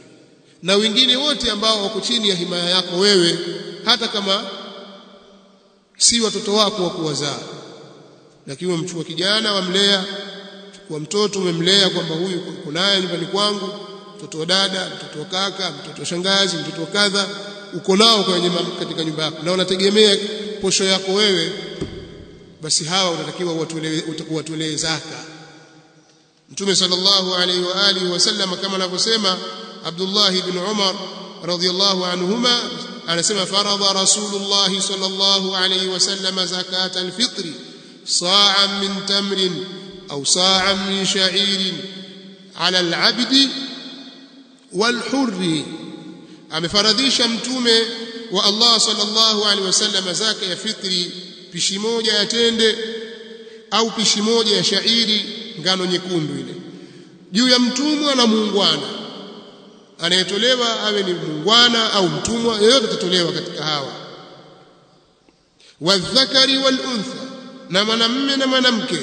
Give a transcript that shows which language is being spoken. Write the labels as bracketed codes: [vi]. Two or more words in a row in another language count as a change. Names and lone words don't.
[sw] Na wengine wote ambao wako chini ya himaya yako wewe, hata kama si watoto wako wa kuwazaa, lakini umchukua kijana wamlea, chukua mtoto umemlea kwamba huyu kunaye nyumbani kwangu, mtoto wa dada, mtoto wa kaka, mtoto wa shangazi, mtoto wa kadha, uko nao katika nyumba yako na unategemea posho yako wewe, basi hawa unatakiwa watolee zaka. [ar] Mtume صلى الله عليه وعلى آله وسلم [sw] kama anavyosema Abdullah ibn Umar [ar] رضي الله عنهما, anasema فرض رسول الله صلى الله عليه وسلم زكاة الفطر صاعا من تمر أو صاعا من شعير على العبد والحر. [sw] Amefaradhisha mtume wa Allah [ar] صلى الله عليه وسلم [sw] zaka ya fitri, pishi moja ya tende au pishi moja ya shairi, ngano nyekundu ile, juu ya mtumwa na muungwana. Anayetolewa awe ni muungwana au mtumwa, yeyote atatolewa katika hawa. [ar] والذكر والأنثى, [sw] na mwanamume na mwanamke.